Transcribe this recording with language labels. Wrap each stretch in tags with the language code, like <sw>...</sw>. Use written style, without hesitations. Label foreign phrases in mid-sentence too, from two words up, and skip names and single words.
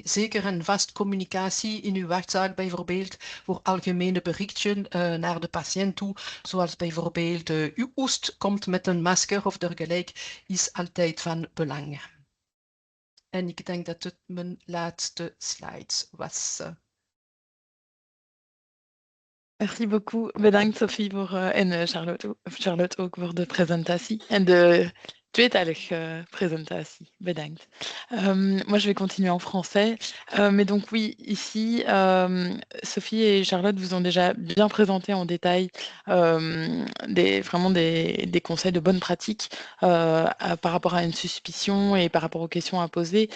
<nl>Zeker een vast communicatie in uw wachtzaal bijvoorbeeld voor algemene berichtjes naar de patiënt toe, zoals bijvoorbeeld uw hoest komt met een masker of dergelijke, is altijd van belang. En ik denk dat het mijn laatste slide was.</nl> <fr>Merci beaucoup.</fr> <nl>Bedankt Sophie en Charlotte ook voor de presentatie en de tweetalige presentatie. Bedankt.</nl> <fr>Moi, je vais continuer en français. Mais donc oui, ici, Sophie et Charlotte vous ont déjà bien présenté en détail vraiment des conseils de bonne pratique par rapport à une suspicion et par rapport aux questions à poser.</fr>